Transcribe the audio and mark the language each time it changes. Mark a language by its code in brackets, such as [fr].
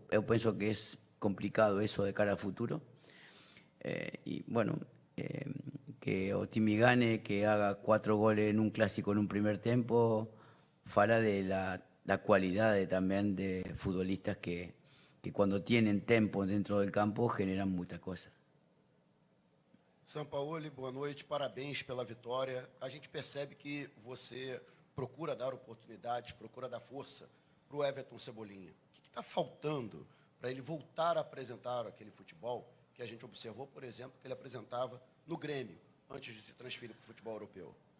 [pt] eu penso que é complicado isso de cara ao futuro. [es] Y bueno, que [pt] o time [es] gane, que haga 4 goles en un clásico en un primer tiempo, fala de la cualidad también de futbolistas que cuando tienen tempo dentro del campo generan muchas cosas. [pt] Sampaoli, boa noite, parabéns pela vitória. A gente percebe que você procura dar oportunidades, procura dar força para o Everton Cebolinha. O que está faltando para ele voltar a apresentar aquele futebol que a gente observou, por exemplo, que ele apresentava no Grêmio, antes de se transferir para o futebol europeu?